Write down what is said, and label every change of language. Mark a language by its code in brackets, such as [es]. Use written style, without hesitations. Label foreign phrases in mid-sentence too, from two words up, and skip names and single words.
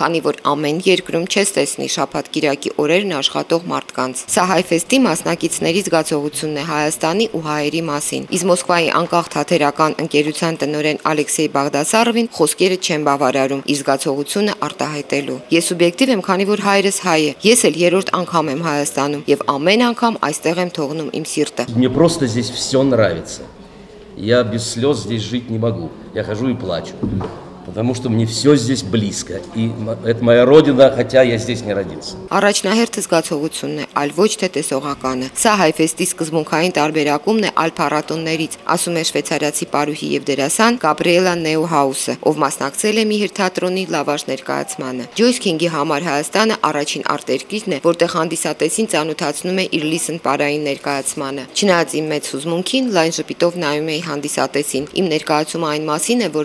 [hy] քանի որ ամեն երկրում չես տեսնի շաբաթ-կիրակի օրերն աշխատող մարդկանց։ Սա Հայֆեստի մասնակիցների զգացողությունն է Հայաստանի ու հայերի մասին։ Իսկ Մոսկվայի անկախ թատերական ընկերության տնօրեն Ալեքսեյ Բաղդասարովին խոսքերը չեն բավարարում իր զգացողությունը արտահայտելու։ Ես սուբյեկտիվ եմ, քանի որ հայրս հայ է։ Ես էլ երրորդ անգամ եմ Հայաստանում եւ ամեն անգամ այստեղ եմ թողնում իմ սիրտը։ [ru] Мне просто здесь все нравится. Я без слез здесь жить не могу. Я хожу и плачу. Потому что мне все здесь близко. И это моя родина, хотя я здесь не родился. [hy] Առաջնահերթը զգացողությունն է, այլ ոչ թե տեսողականը։ Սա Հայֆեստի սկզբունքային տարբերակումն է այլ փառատոններից, ասում է շվեյցարացի պարուհի եւ դերասան Գաբրիելա Նեուհաուսը, ով մասնակցել է Միհր թատրոնի լավաշ ներկայացմանը։ Ջոյս Քինգի համար Հայաստանը առաջին արտերկիրն է, որտեղ հանդիսատեսին ծանոթացնում է իր լիսն պարային ներկայացմանը։ Չնայած իմ մեծ հուզմունքին, լայն ժպիտով նայում էի հանդիսատեսին։ Իմ ներկայացումը այն մասին է,